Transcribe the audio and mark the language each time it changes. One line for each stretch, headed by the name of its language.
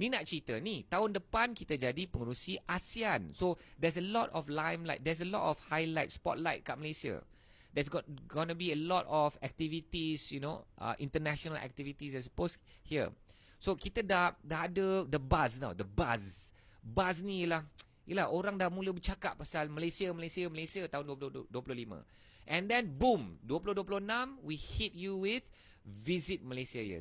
Malay: Ni nak cerita ni, tahun depan kita jadi pengerusi ASEAN.
English: So, there's a lot of limelight, there's a lot of highlight, spotlight kat Malaysia. There's gonna be a lot of activities, international activities I suppose here. So
Malay: kita dah ada
English: the buzz now, the buzz.
Malay: Buzz ni ialah orang dah mula bercakap pasal Malaysia tahun 2025.
English: And then boom, 2026 we hit you with visit Malaysia here.